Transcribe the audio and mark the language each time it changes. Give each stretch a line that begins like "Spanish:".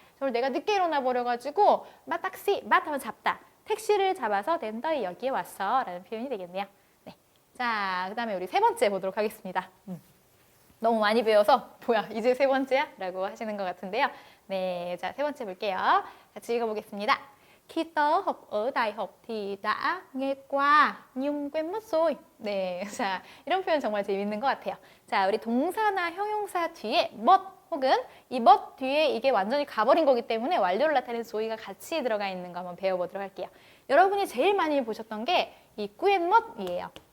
Korean: 저를 내가 늦게 일어나 버려가지고 맛 택시, 맛 하면 잡다. 택시를 잡아서 낸더이 여기에 왔어 라는 표현이 되겠네요. 자, 그 다음에 우리 세 번째 보도록 하겠습니다. 너무 많이 배워서 뭐야 이제 세 번째야? 라고 하시는 것 같은데요. 네, 자, 세 번째 볼게요. 같이 읽어보겠습니다.
Vietnamese: Khi tớ học ở đại học thì đã nghe qua nhưng quên mất rồi.
Korean: 네, 자, 이런 표현 정말 재밌는 것 같아요. 자, 우리 동사나 형용사 뒤에 멋 혹은 이 멋 뒤에 이게 완전히 가버린 거기 때문에 완료를 나타내는 조이가 같이 들어가 있는 거 한번 배워보도록 할게요. 여러분이 제일 많이 보셨던 게 이 꾸엔 멋이에요.